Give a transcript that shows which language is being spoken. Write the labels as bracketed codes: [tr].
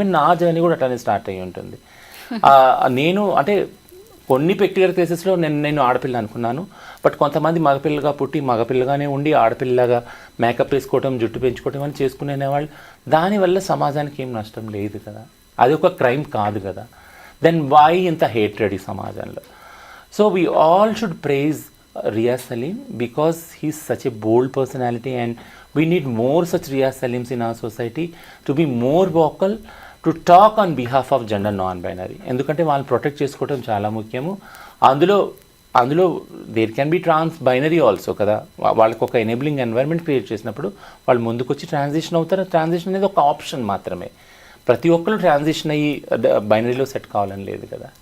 [te] Even నా journey కూడా అట్లానే స్టార్ట్ అయ్యి ఉంటుంది. నేను అంటే కొన్ని పెక్యులర్ కేసెస్లో నేను ఆడపిల్ల అనుకున్నాను, బట్ కొంతమంది మగపిల్లగా పుట్టి మగపిల్లగానే ఉండి ఆడపిల్లగా మేకప్ వేసుకోవటం, జుట్టు పెంచుకోవటం అని చేసుకునేవాళ్ళు. దానివల్ల సమాజానికి ఏం నష్టం లేదు కదా, అది ఒక క్రైమ్ కాదు కదా. [en] then why [te] ఇంత హేట్రెడ్ ఈ సమాజంలో? [en] So we all should praise Riaz Salim because he's such a bold personality and we need more such Riaz Salims in our society to be more vocal, to talk on behalf of gender non-binary. [te] ఎందుకంటే వాళ్ళని protect చేసుకోవడం చాలా ముఖ్యము. అందులో [en] there can be trans binary also [te] కదా. వాళ్ళకి ఒక enabling environment create చేసినప్పుడు వాళ్ళు ముందుకు వచ్చి ట్రాన్సిషన్ అవుతారు. ట్రాన్సిషన్ అనేది ఒక ఆప్షన్ మాత్రమే. ప్రతి ఒక్కరు ట్రాన్సిషన్ అయ్యి బైనరీలో సెట్ కావాలని లేదు కదా.